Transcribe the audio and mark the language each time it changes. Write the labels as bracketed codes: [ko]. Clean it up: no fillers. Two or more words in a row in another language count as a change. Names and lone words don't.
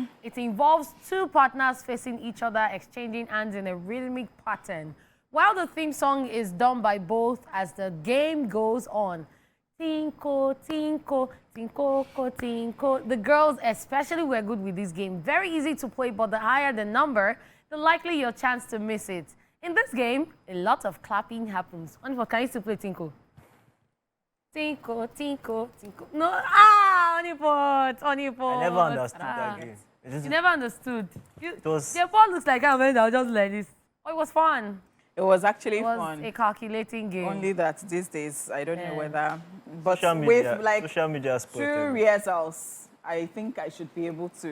[en] It involves two partners facing each other, exchanging hands in a rhythmic pattern, while the theme song is done by both as the game goes on. Tinko, tinko, tinko, tinko. The girls especially were good with this game. Very easy to play, but the higher the number, the likely your chance to miss it. In this game, a lot of clapping happens. Onifo, can you still play tinko? Tinko, tinko, tinko. No, Onifo, Onifo. I never understood that game. It just- You never understood. was- The ball looks like I'm just like this. Oh, it was fun. It was actually It was fun. a calculating game. Only that these days, I don't Yeah. know whether, but Social media, with like social media spoiled 2 everything. rehearsals, I think I should be able to.